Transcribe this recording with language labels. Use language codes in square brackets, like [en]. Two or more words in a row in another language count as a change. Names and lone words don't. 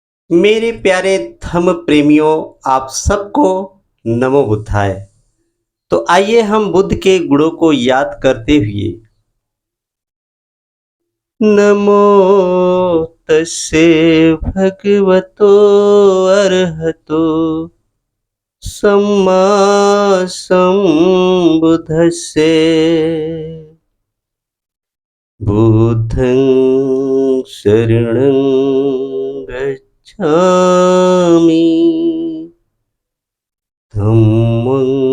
[hi] मेरे प्यारे धम्म प्रेमियों, आप सबको [sa] नमो बुद्धाय। [hi] तो आइए हम बुद्ध के गुणों को याद करते हुए [pi] नमो तस्से भगवतो अरहतो सम्मा सम्बुद्धस्से बुद्धं शरणं गच्छामि धम्मं